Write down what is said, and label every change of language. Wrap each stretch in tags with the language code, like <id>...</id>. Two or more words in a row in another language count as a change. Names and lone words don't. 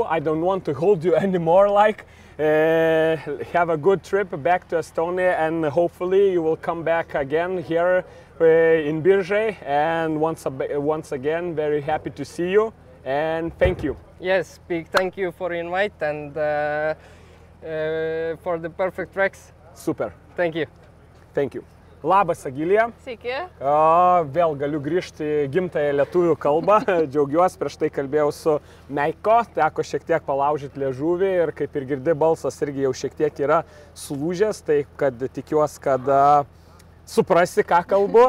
<en>I don't want to hold you anymore. Have a good trip back to Estonia, and hopefully you will come back again here in Biržai. And once again, very happy to see you, and thank you. Yes, big thank you for the invite and for the perfect tracks. Super. Thank you. Thank you.</en> <lt>Labas, Agilija. Sveiki. Vėl galiu grįžti į gimtąją lietuvių kalbą. Džiaugiuosi, prieš tai kalbėjau su Meiko, teko šiek tiek palaužyti liežuvį ir kaip ir girdi, balsas irgi jau šiek tiek yra sulūžęs, tai kad tikiuosi, kad suprasi, ką kalbu.</lt>